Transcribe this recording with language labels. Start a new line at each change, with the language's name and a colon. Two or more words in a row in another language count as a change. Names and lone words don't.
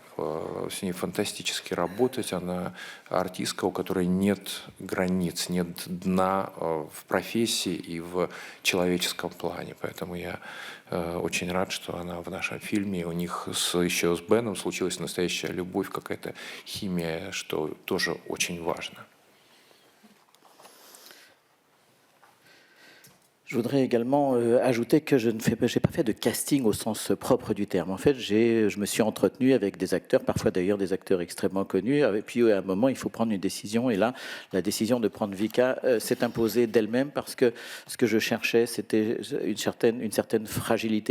Russian: С ней фантастически работать. Она артистка, у которой нет границ, нет дна в профессии и в человеческом плане. Поэтому я очень рад, что она в нашем фильме. У них еще с Беном случилась настоящая любовь, какая-то химия, что тоже очень важно.
French: Je voudrais également ajouter que je n'ai pas fait de casting au sens propre du terme. En fait, je me suis entretenu avec des acteurs, parfois d'ailleurs des acteurs extrêmement connus. Et puis à un moment, il faut prendre une décision. Et là, la décision de prendre Vika s'est imposée d'elle-même, parce que ce que je cherchais, c'était une certaine fragilité.